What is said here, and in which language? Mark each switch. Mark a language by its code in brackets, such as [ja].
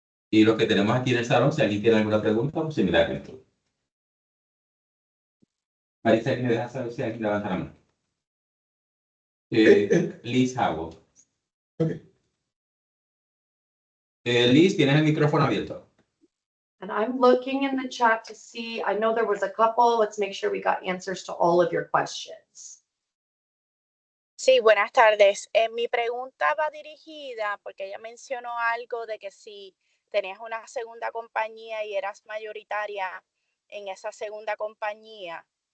[es] Y los que tenemos aquí en el salón, si alguien tiene alguna pregunta, pues similar a esto. Marisa, ¿me dejas saber si alguien levanta la mano? Liz Howell. Okay. Liz, tienes el micrófono abierto. [en] And I'm looking in the chat to see, I know there was a couple. Let's make sure we got answers to all of your questions. [es] Sí, buenas tardes. Mi pregunta va dirigida porque ella mencionó algo de que si tenías una segunda compañía y eras mayoritaria en esa segunda compañía,